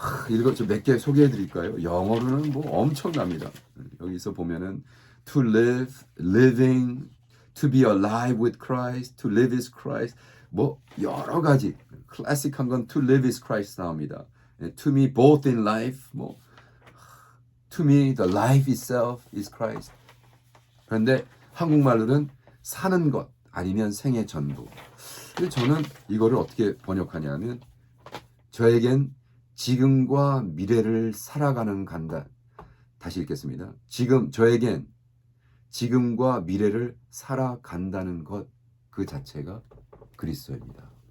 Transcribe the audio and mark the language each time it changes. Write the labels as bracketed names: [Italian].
[Korean] 이거 좀 몇 개 소개해 드릴까요? 영어로는 뭐 엄청납니다. 여기서 보면은 [English] to live, living, to be alive with Christ, to live is Christ. [Korean] 뭐 여러 가지 클래식한 건 [English] to live is Christ [Korean] 나옵니다. [English] To me both in life, to me the life itself is Christ. [Korean] 그런데 한국말로는 사는 것 아니면 생의 전부. 근데 저는 이거를 어떻게 번역하냐면 저에겐 지금과 미래를 살아가는 간다. 다시 읽겠습니다. 저에겐 지금과 미래를 살아간다는 것 그 자체가 그리스도입니다.